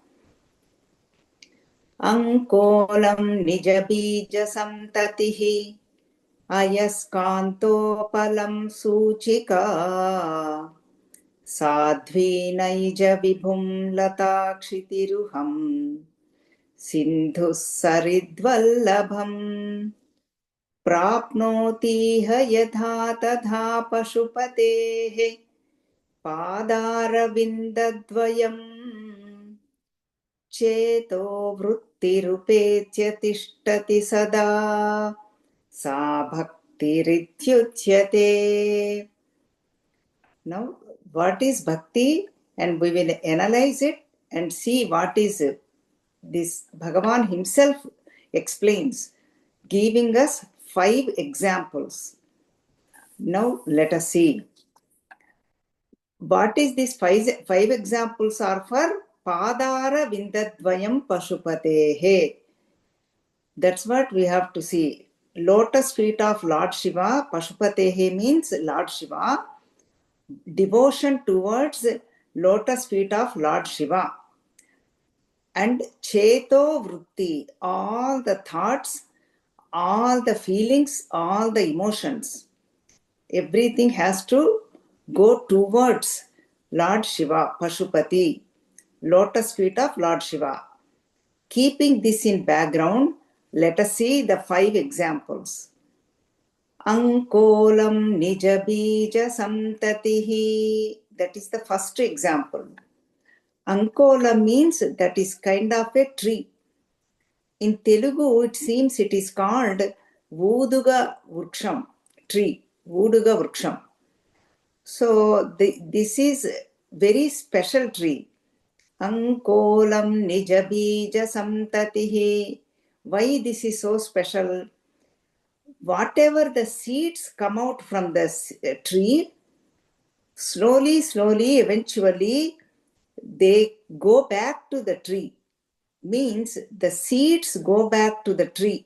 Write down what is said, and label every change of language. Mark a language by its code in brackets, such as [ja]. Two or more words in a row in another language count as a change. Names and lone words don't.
[sa] अङ्कोलं निजबीज संततिः अयस्कान्तोपलं सूचिका साध्वी नैज विभुं लताक्षितिरुहं सिन्धु सरिद्वल्लभम् प्राप्नोतीह यथा तथा पशुपतेः पादारविन्दद्वयम् चेतो वृत्तिरुपेत्य तिष्ठति सदा सा भक्तिरित्युच्यते. [en] Now, what is bhakti? And we will analyze it and see what is this. Bhagavan himself explains, giving us 5 examples. Now let us see. What is this 5 examples are for? [sa] पादार विन्दद्वयं पशुपतेः. [en] That's what we have to see. Lotus feet of Lord Shiva, pashupatehe means Lord Shiva. Devotion towards lotus feet of Lord Shiva. And [sa] चेतो वृत्ति, [en] all the thoughts, all the feelings, all the emotions, everything has to go towards Lord Shiva, Pashupati, lotus feet of Lord Shiva. Keeping this in background, let us see the 5 examples. [sa] अङ्कोलं निजबीज संततिः, [en] that is the first example. Ankola means that is kind of a tree. In Telugu, it seems it is called [te] ఉడుగ వృక్షం [en] tree, [te] ఉడుగ వృక్షం. [en] So this is very special tree. [sa] अङ्कोलं निजबीज संततिः. [en] Why this is so special? Whatever the seeds come out from the tree, slowly, eventually, they go back to the tree. Means the seeds go back to the tree.